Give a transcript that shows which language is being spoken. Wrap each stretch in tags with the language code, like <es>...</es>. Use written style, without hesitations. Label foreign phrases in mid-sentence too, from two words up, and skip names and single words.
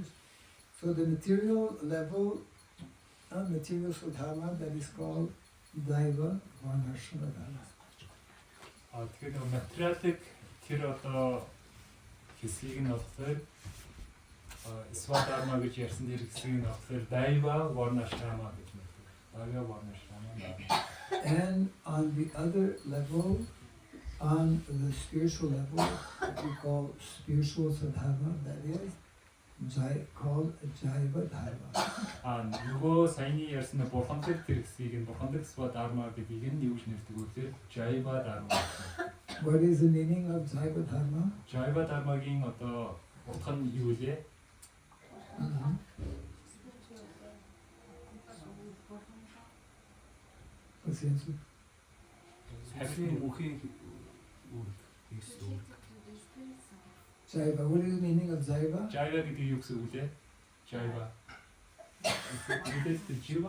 <en>So the material level, material Swadharma, that is called Daiva Varnashrama Dharma.</en> <mn>Тэгээд материалик тэр одоо хэсгийг нь болохоор Swadharma гэж ярьсан тэр хэсгийг нь болохоор Daiva Varnashrama гэж нэрлэдэг. Daiva Varnashrama.</mn> <en>And on the other level, on the spiritual level, what we call spiritual Swadharma, that is called Jaiva Dharma.</en> <mn>Нөгөө саяны ярьсан бурханлаг тэр хэсгийг нь бурханлаг Swadharma гэдгийг нь юу гэж нэрлэдэг вэ гэхээр Jaiva Dharma.</mn> <en>What is the meaning of Jaiva Dharma?</en> <mn>Jaiva Dharma-гийн одоо утга нь юу вэ?</mn> <en>What's the answer? Jaiva. What is the meaning of Jaiva?</en> <mn>Jaiva гэдэг юу гэсэн үг вэ? Jaiva. Jiva?</mn>